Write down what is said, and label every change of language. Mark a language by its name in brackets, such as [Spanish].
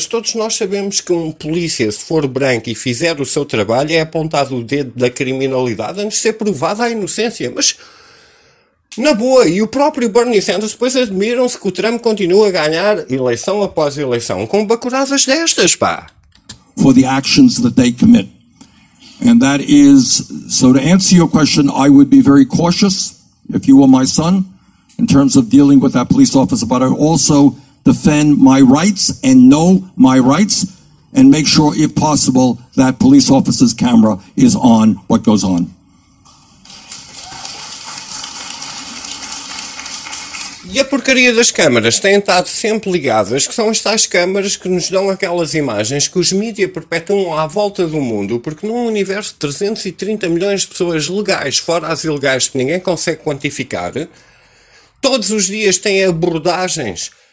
[Portuguese] Mas todos nós sabemos que um polícia, se for branco e fizer o seu trabalho, é apontado o dedo da criminalidade antes de ser provada a inocência. Mas, na boa, e o próprio Bernie Sanders, depois admiram-se que o Trump continua a ganhar eleição após eleição com bacuradas destas, pá. [English] For the actions that they commit. And that is, so to answer your question, I would be very cautious if you were my son in terms of dealing with that police officer, but I also defend my rights and know my rights and make sure, if possible, that police officer's camera is on what goes on. [Portuguese] E a porcaria das câmaras têm estado sempre ligadas, que são as tais câmaras que nos dão aquelas imagens que os mídias perpetuam à volta do mundo, porque num universo de 330 milhões de pessoas legais, fora as ilegais, que ninguém consegue quantificar, todos os dias têm abordagens